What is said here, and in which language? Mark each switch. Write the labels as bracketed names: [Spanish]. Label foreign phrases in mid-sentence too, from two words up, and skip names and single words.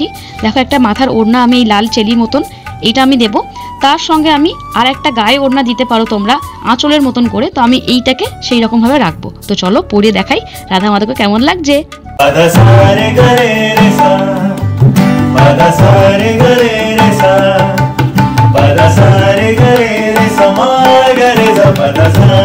[Bangla] দেখো একটা মাথার ওড়না আমি এই লাল চেলি মতন এইটা আমি দেব, তার সঙ্গে আমি আর একটা গায়ে ওড়না দিতে পারো তোমরা আঁচলের মতন করে। তো আমি এইটাকে সেই রকম ভাবে রাখবো। তো চলো পরে দেখাই রাধা মাধবকে কেমন লাগছে। Pada sa re ga re re sa ma ga re sa pada